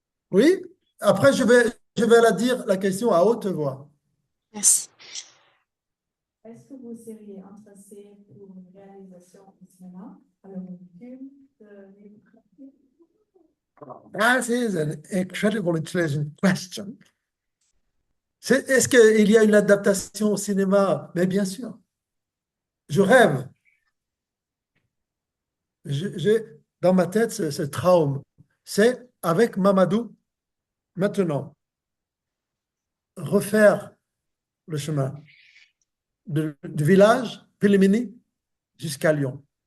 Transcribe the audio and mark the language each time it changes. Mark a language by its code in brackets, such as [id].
[fr] Oui, après je vais la dire la question à haute voix. Merci. Est-ce que vous seriez intéressé pour une réalisation au cinéma avec un film de... [en] That is an incredible intelligent question. [fr] Est-ce qu'il y a une adaptation au cinéma? Mais bien sûr. Je rêve. J'ai dans ma tête ce traum. C'est avec Mamadou, maintenant, refaire le chemin du village Pélimini jusqu'à Lyon.